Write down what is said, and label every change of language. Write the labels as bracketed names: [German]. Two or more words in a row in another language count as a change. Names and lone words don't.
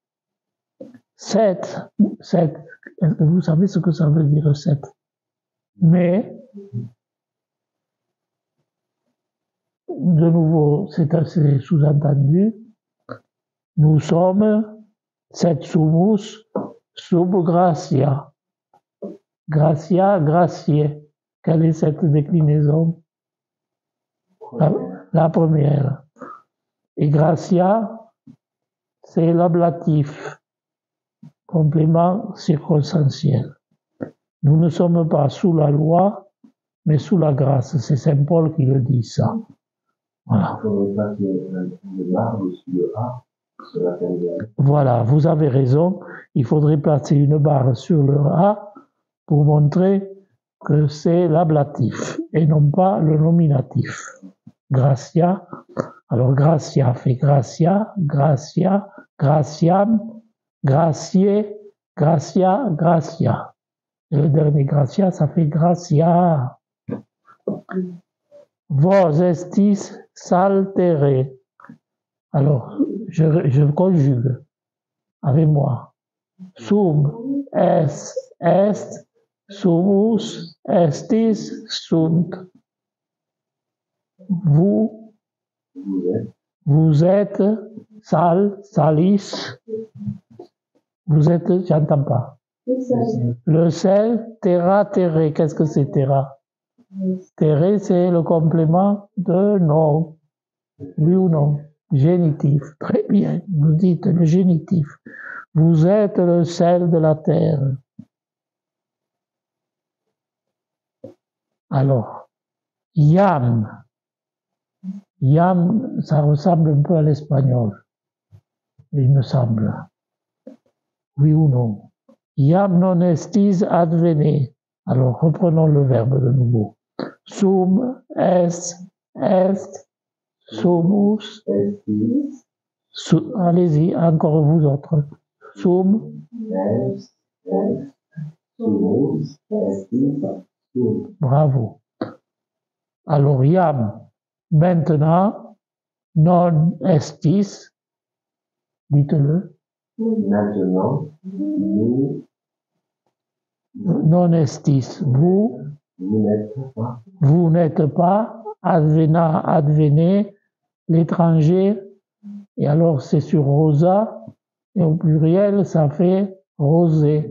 [French] 7, est-ce que vous savez ce que ça veut dire 7? Mais, de nouveau, c'est assez sous-entendu, nous sommes 7 [Latin] sumus sub gratia. Gratia, gracier. [French] Quelle est cette déclinaison? La première. Et gratia, c'est l'ablatif, complément circonstanciel. Nous ne sommes pas sous la loi, mais sous la grâce. C'est Saint Paul qui le dit, ça. Voilà. Voilà, vous avez raison. Il faudrait placer une barre sur le A pour montrer que c'est l'ablatif et non pas le nominatif. [Latin] Gratia. Alors, gratia fait gratia, gratia, gratiam, gracier, gratia, gratia. [French] Et le dernier gratia, ça fait gratia. [Latin] Vos estis saltere. [French] Alors, je conjugue avec moi. [Latin] Sum, est, sumus, estis, sunt. [French] Vous êtes, salis. Vous êtes, j'entends pas. Le sel, terra, terre. Qu'est-ce que c'est terra? Terre, c'est le complément de non. Oui ou non? Génitif, très bien, vous dites le génitif. Vous êtes le sel de la terre. Alors, yam. Yam, ça ressemble un peu à l'espagnol, il me semble. Oui ou non? [Latin] Iam non estis advene. [French] Alors, reprenons le verbe de nouveau. [Latin] Sum, est, sumus. [French] Allez-y, encore vous autres. [Latin] Sum, sumus, estis, sum. [French] bravo. Alors, iam, maintenant, [Latin] non estis, [French] dites-le. Maintenant, nous, [Latin] Non estis, [French] vous n'êtes pas, [Latin] advena, advene, [French] l'étranger, et alors c'est sur rosa, et au pluriel ça fait rosé.